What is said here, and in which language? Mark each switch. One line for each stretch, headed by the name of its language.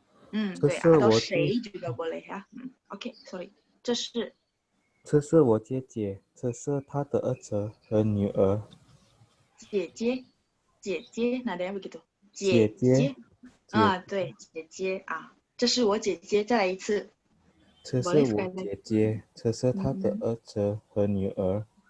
Indonesian: 对，atau 谁 juga boleh ya. Oke, sorry.
Chinese: 这是我姐姐，这是她的儿子和女儿。
Indonesian: 姐姐 nadanya begitu.
Chinese: 姐姐。对，姐姐啊，这是我姐姐，再来一次。这是我姐姐，这是她的儿子和女儿。